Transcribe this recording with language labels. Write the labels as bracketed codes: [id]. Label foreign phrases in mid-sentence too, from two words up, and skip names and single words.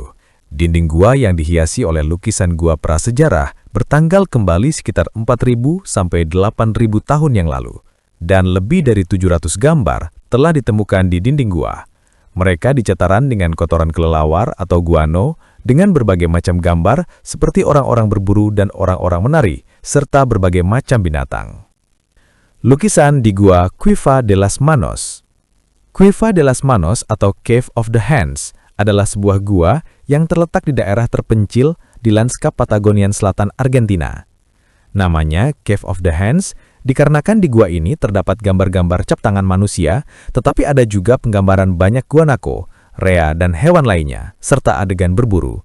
[id] Dinding gua yang dihiasi oleh lukisan gua prasejarah bertanggal kembali sekitar 4.000 sampai 8.000 tahun yang lalu, dan lebih dari 700 gambar telah ditemukan di dinding gua. Mereka dicetaran dengan kotoran kelelawar atau guano, dengan berbagai macam gambar seperti orang-orang berburu dan orang-orang menari, serta berbagai macam binatang. Lukisan di Gua Cueva de las Manos. Cueva de las Manos atau Cave of the Hands adalah sebuah gua yang terletak di daerah terpencil di lanskap Patagonian Selatan Argentina. Namanya Cave of the Hands dikarenakan di gua ini terdapat gambar-gambar cap tangan manusia, tetapi ada juga penggambaran banyak guanaco, rea, dan hewan lainnya, serta adegan berburu.